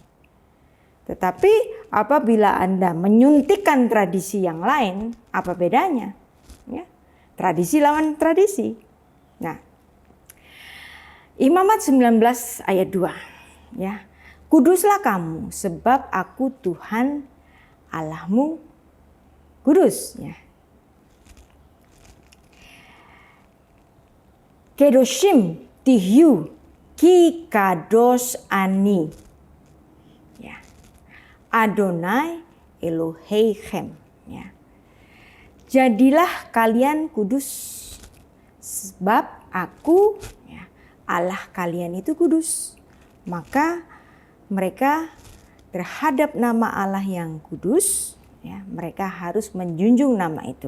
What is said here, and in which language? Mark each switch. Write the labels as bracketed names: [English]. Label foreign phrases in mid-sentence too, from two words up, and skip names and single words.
[Indonesian] Tetapi apabila Anda menyuntikkan tradisi yang lain, apa bedanya? Ya, tradisi lawan tradisi. Nah, Imamat 19 ayat 2, ya, kuduslah kamu sebab aku Tuhan Allahmu kudus. Ya. [Hebrew] קדושים תהיו כי קדוש אני. Ya. אדוני אלוהיכם. [Indonesian] Ya. Jadilah kalian kudus sebab aku ya, Allah kalian itu kudus. Maka mereka terhadap nama Allah yang kudus, ya, mereka harus menjunjung nama itu.